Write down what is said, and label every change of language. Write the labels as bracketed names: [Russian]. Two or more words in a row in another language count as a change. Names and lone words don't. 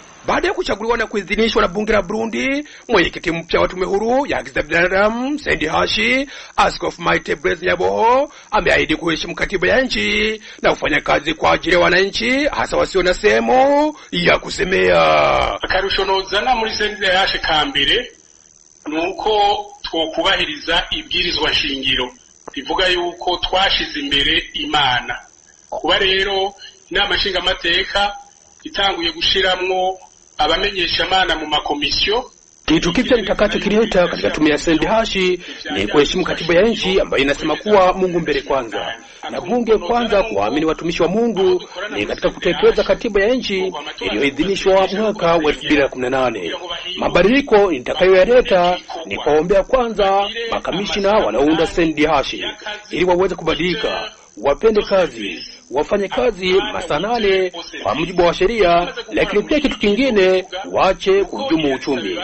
[Swahili] Baada ya kuchaguliwa na kuidhinishwa na bunge la Burundi, mwenyekiti mpya wa tume huru ya haki za binadamu CNDH, Askofu Martin Blaise Nyabo, ameahidi kuheshimu katiba ya nchi na kufanya kazi kwa ajili ya wananchi hasa wasio na sehemu ya kusemea. [Rundi] Akarusho nozana muri CNDH kambere nuko twokubahiriza ibwirizwa shingiro bivuga yuko twashize imbere Imana. Kuba rero inama nshinga mateka itanguye gushiramwo abamenyesha Imana mu makomisiyo. [Swahili] Kitu kipya nitakachokileta katika tume ya CNDH ni kuheshimu katiba ya nchi ambayo inasema kuwa Mungu mbele kwanza na bunge kwanza, kuamini watumishi wa Mungu ni katika kutekeleza katiba ya nchi iliyoidhinishwa mwaka wa 2018. Mabadiliko nitakayoyaleta ni kuombea kwanza makamishina wanaounda CNDH ili waweze kubadilika, wapende kazi, wafanye kazi masaa 8 kwa mujibu wa sheria, lakini pia kitu kingine waache kuhujumu uchumi.